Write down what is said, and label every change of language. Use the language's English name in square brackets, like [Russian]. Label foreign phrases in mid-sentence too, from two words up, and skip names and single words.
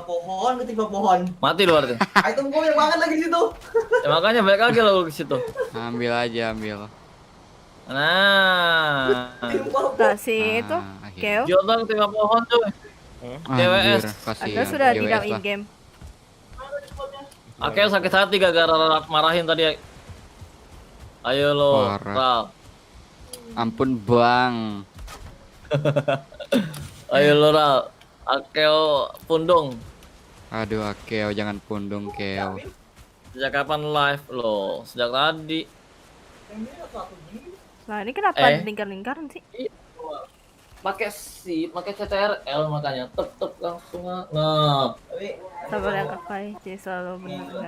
[Indonesian] pohon. Mati lu berarti. Item gue banyak banget lagi situ. Ya, makanya balik lagi lo ke situ. Ambil aja, ambil. Nah. Nah, si itu akhirnya. Keo. Jordan ketimpa pohon tuh. Anjir, GWS. kasihan. Anda sudah di GWS dalam lah. in-game. Akhirnya sakit hati gara-gara marahin tadi. Ayo lo, Parah. Ral. Ampun, Bang. Ayo lo, Ral. Akeo pundung. Aduh, Keo jangan pundung, Keo. Sejak kapan live lo? Sejak tadi. Nah, ini kenapa Eh. lingkar-lingkaran sih? Pakai pakai CTRL makanya tep langsung. Nah, Sabar ya kakak, cewek selalu benar.